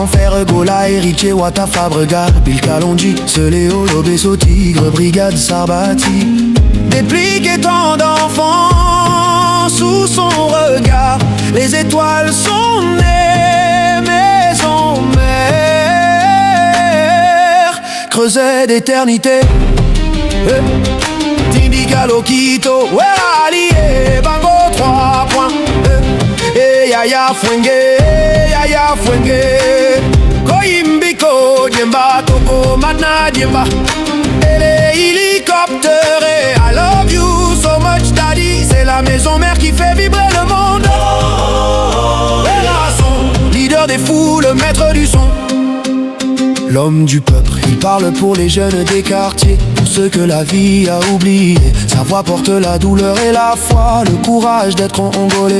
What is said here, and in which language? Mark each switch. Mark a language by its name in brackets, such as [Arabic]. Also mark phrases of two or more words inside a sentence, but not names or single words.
[French] Ferregola, Héritier, Wata, Fabregat, Bill Kalonji, Seléo, Lobesso, Tigre, Brigade, Sarbati. Déplique et tant d'enfants sous son regard. Les étoiles sont nées, maison mère, creuset d'éternité. Tindica Loquito, Werali, Bango 3 points. Yaya Fuenge, Yaya Fuenge, Koyimbiko, Djemba, Toko, Matna, Djemba. Et les hélicoptères, et [English] I love you so much daddy. [French] C'est la maison mère qui fait vibrer le monde. Werason, leader des foules, maître du son. L'homme du peuple, il parle pour les jeunes des quartiers, pour ceux que la vie a oubliés. Sa voix porte la douleur et la foi, le courage d'être Angolais.